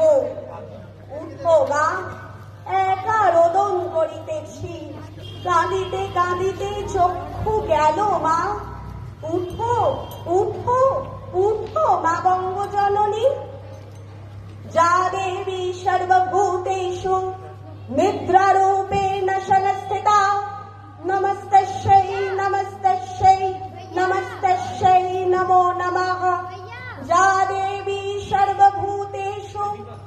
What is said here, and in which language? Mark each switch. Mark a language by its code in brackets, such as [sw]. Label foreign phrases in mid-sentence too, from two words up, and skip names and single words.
[bn] উঠো মা, একা রোদন করিতেছি, কাঁদিতে কাঁদিতে চক্ষু গেল মা। উঠো উঠো উঠো মা বঙ্গজননী। [sa] যা দেবী সর্বভূতেষু নিদ্রারূপেণ সংস্থিতা, নমস্তস্যৈ নমস্তস্যৈ নমস্তস্যৈ নমো নমঃ। যা দেবী সর্বভূতেষু